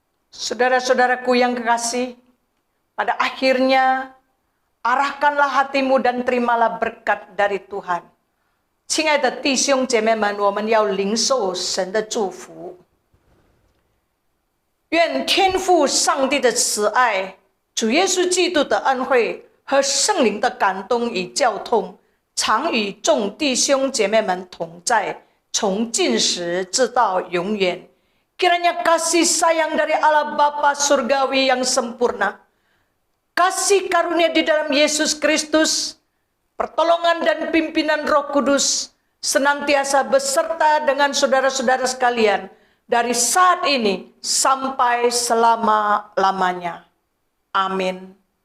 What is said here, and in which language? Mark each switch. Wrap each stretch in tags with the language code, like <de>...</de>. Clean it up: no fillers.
<id>Saudara-saudaraku yang kekasih, pada akhirnya arahkanlah hatimu dan terimalah berkat dari Tuhan.</id> <zh>亲爱的弟兄姐妹们，我们要领受神的祝福。愿天父上帝的慈爱、主耶稣基督的恩惠和圣灵的感动与交通，常与众弟兄姐妹们同在，从今时直到永远。</zh> <id>Kiranya kasih sayang dari Allah Bapa Surgawi yang sempurna, kasih karunia di dalam Yesus Kristus, pertolongan dan pimpinan Roh Kudus senantiasa beserta dengan saudara-saudara sekalian dari saat ini sampai selama-lamanya. Amin.</id>